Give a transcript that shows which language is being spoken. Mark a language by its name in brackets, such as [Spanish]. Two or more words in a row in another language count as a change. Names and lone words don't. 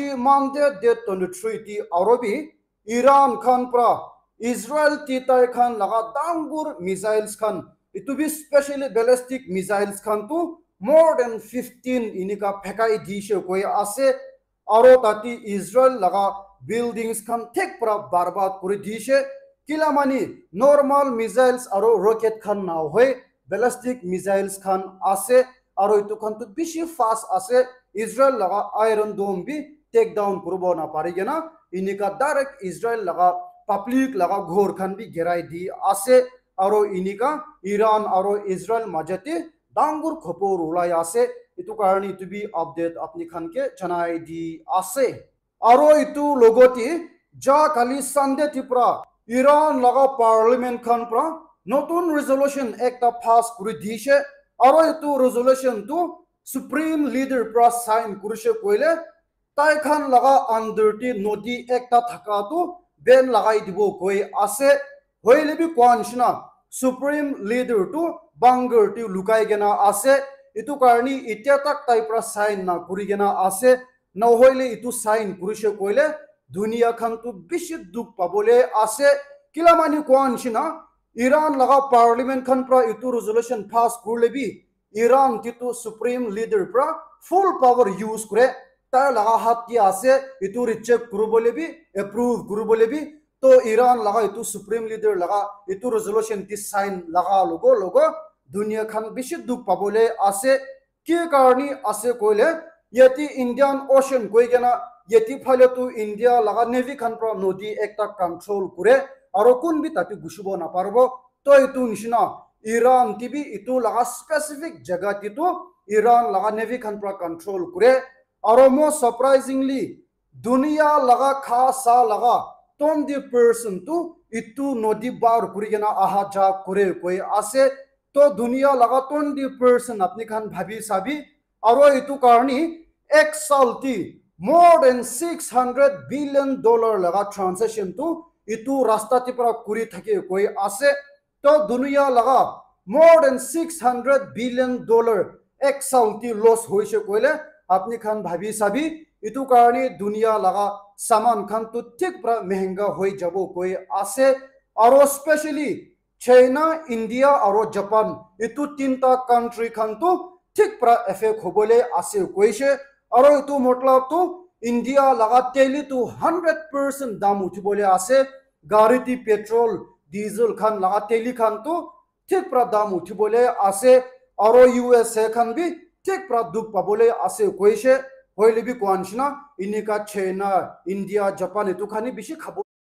[Naga Pidgin] mande date 23 ti aro bi Iran khan pra Israel ti tai khan laga dangur missiles khan itu bi [English] specially ballistic missiles [Naga Pidgin] khan tu [English] more than 15 [Naga Pidgin] inika phekai dishe koi ase aro tati Israel laga buildings khan thek pra barbad kuri dishe kilamani [English] normal missiles [Naga Pidgin] aro rocket khan na hoy [English] ballistic missiles [Naga Pidgin] khan ase aro itu khan tu bishi fast ase Israel laga Iron Dome bi [English] take down [Naga Pidgin] kurubo na parigena inika direct Israel laga public laga ghor khan bi gerai di ase aro inika Iran aro Israel majate dangur khopor ulai ase itu karni itu bi update apni khan ke janai di ase aro itu logoti ja kali Sunday tipra Iran laga parliament khan pra notun resolution ekta pass kuri dishe aro itu resolution tu [English] supreme leader [Naga Pidgin] pra sign kurishe koile tai khan laga under ti nodi ekta thaka tu ben lagai dibo koi ase hoile bi kwanshna supreme leader tu bangar ti lukai gena ase itu karni itya tak tai pra sign na kuri gena ase na hoile itu sign kurishe koile dunia khan tu bishi duk pabole ase kilamani kwanshna Iran laga parliament khan pra itu resolution pass kurle bi Iran titu [English] supreme leader [Naga Pidgin] pra [English] full power use [Naga Pidgin] kure ta laga hat ki ase itu reject kurubole bi approve kurubole bi to Iran laga itu [English] supreme leader [Naga Pidgin] laga itu resolution ti sign laga logo dunia khan bishi duk pabole ase ki karni ase koile yeti Indian Ocean koigena yeti phale tu India laga navy khan pra nodi ekta control kure aro kun bi tati gushibo na parbo to itu nishina Iran tibi itu laga specific jaga titu Iran laga navy khan pra control kure aro [English] most surprisingly [Naga Pidgin] dunia laga khasa laga 20% tu itu nodi bar kurigena aha ja kure koi ase to dunia laga 20% apni khan bhabi sabi aro itu karni ek sal ti [English] more than $600 billion [Naga Pidgin] laga transaction tu itu rasta ti pra kuri thake koi ase to dunia laga [English] more than $600 billion [Naga Pidgin] ek sal ti loss hoise koile apni khan bhabi sabi itu karni dunia laga saman khan tu thik pra mehenga hoi jabo koi ase aro especially China India aro Japan itu tinta country khan tu thik pra effect hobole ase koise aro itu matlab tu India laga teli tu 100% dam uthibole ase gari ti [English] petrol diesel [Naga Pidgin] khan laga teli khan tu thik pra dam uthibole ase aro USA khan bi thik pra duk pabole ase koise hoile bi kwanshna inika China India Japan itu khani bishi khabo